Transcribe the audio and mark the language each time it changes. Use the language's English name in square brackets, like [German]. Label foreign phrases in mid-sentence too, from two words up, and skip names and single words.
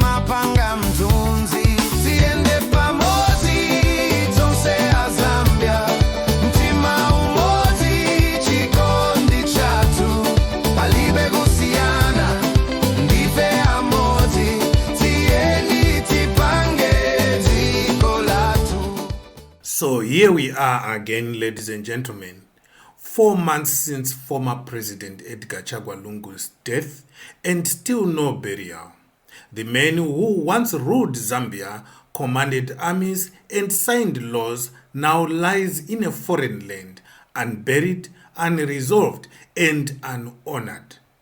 [Nyanja] panga mtunzi tiende pamozi tonse Zambia mtima umozi chikondi chatu palibe kusiyana ndife amozi tieni tipange dziko latu. [English] So here we are again, ladies and gentlemen, 4 months since former President Edgar Lungu's death and still no burial. The man who once ruled Zambia, commanded armies and signed laws now lies in a foreign land, unburied, unresolved and unhonored.